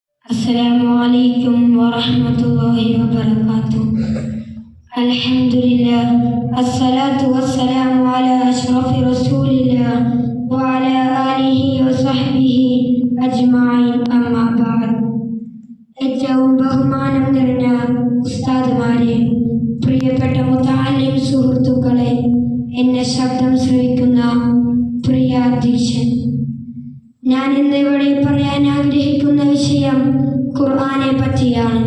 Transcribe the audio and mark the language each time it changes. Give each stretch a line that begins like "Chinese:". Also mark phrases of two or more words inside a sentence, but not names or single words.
Arabic: السلام عليكم ورحمة الله وبركاته. الحمد لله، والصلاة والسلام على أشرف رسول الله وعلى آله وصحبه أجمعين، أما بعد.
Malayalam: ഏറ്റവും ബഹുമാനം നിറഞ്ഞ ഉസ്താദുമാരെ, പ്രിയപ്പെട്ട മുതഅല്ലിം സുഹൃത്തുക്കളെ, എന്നെ ശബ്ദം ശ്രവിക്കുന്ന പ്രിയ അധ്യക്ഷൻ, ഞാൻ ഇന്ന് ഇവിടെ പറയാൻ ആഗ്രഹിക്കുന്ന വിഷയം ഖുർആനെ പറ്റിയാണ്.